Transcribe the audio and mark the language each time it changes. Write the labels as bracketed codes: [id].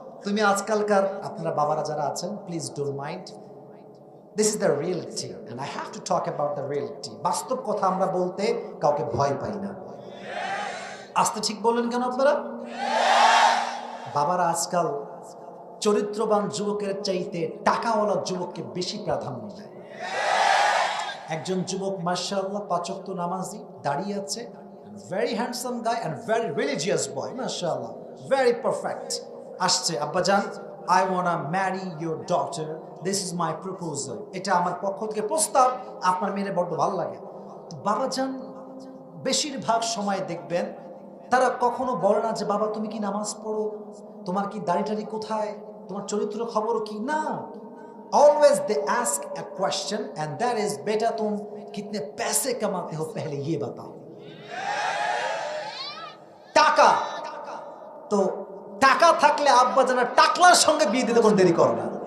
[bn] তুমি আজকালকার আপনারা বাবারা যারা আছেন, [en] Please don't mind, this is the reality and I have to talk about the reality. [bn] বাস্তব কথা আমরা বলতে কাউকে ভয় পাই না। আসতে ঠিক বললেন কেন আপনারা? বাবারা আজকাল চরিত্রবান যুবকের চাইতে টাকাওয়ালা যুবককে বেশি প্রাধান্য দেয়। একজন যুবক মাশাআল্লাহ 5 ওয়াক্ত নামাজি, দাঁড়িয়ে আছে, [en] very handsome guy and very religious boy, mashallah, very perfect. [bn] আসছে, আব্বা জান, [en] I wanna marry your daughter, this is my proposal, [bn] এটা আমার পক্ষ থেকে প্রস্তাব, আপনার মেয়ের বড় ভালো লাগে। তো বাবা জান বেশিরভাগ সময় দেখবেন তারা কখনো বলে না যে বাবা তুমি কি নামাজ পড়ো, তোমার কি দাড়ি কোথায়, তোমার চরিত্র খবর কি, না। [en] Always they ask a question and that is [hi] बेटा तुम कितने पैसे कमाते हो पहले ये बताओ। [bn] টাকা তো টাকা থাকলে আব্বা জানা টাকলার সঙ্গে বিয়ে দিতে কোনো দেরি করে না।